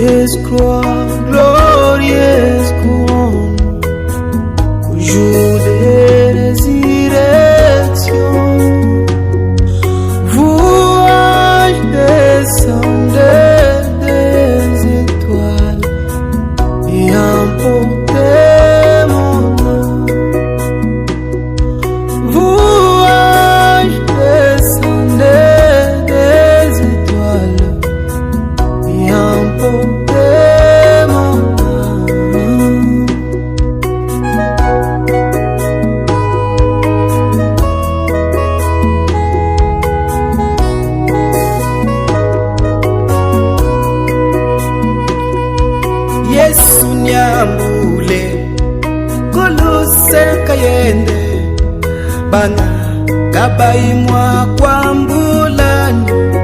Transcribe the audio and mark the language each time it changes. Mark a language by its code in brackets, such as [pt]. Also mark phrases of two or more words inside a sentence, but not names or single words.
[fr] glorieuse croix, glorieuse couronne, au jour de résurrection, vous anges descendez des étoiles et emportez mon âme. Vous anges descendez des étoiles et emportez mon âme. [lua] Yesu nyambule kuluse kayende bana kabaimwa kwa mbulani